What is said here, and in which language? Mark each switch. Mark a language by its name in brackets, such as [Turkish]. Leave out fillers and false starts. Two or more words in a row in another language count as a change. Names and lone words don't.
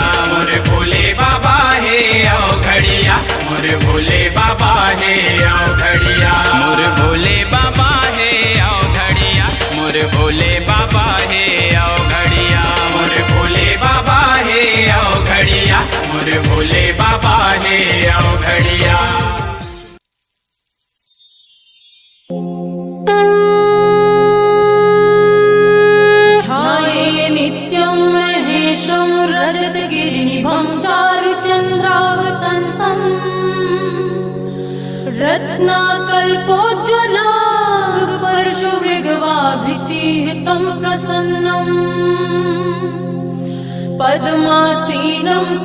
[Chhattisgarhi] मोर भोले बाबा हे आओ घड़िया मोर भोले बाबा हे आओ घड़िया मोर भोले बाबा है आओ घड़िया मोर भोले बाबा है आओ घड़िया मोर भोले बाबा हे आओ घड़िया मोर भोले बाबा हे आओ घड़िया [Sanskrit] ध्याये नित्यं महेशं रजतगिरिनिभं चारुचन्द्रावतंसम् रत्नाकल्पोज्ज्वला परशुमृगवाभितिहितं प्रसन्नम् पद्मासीनं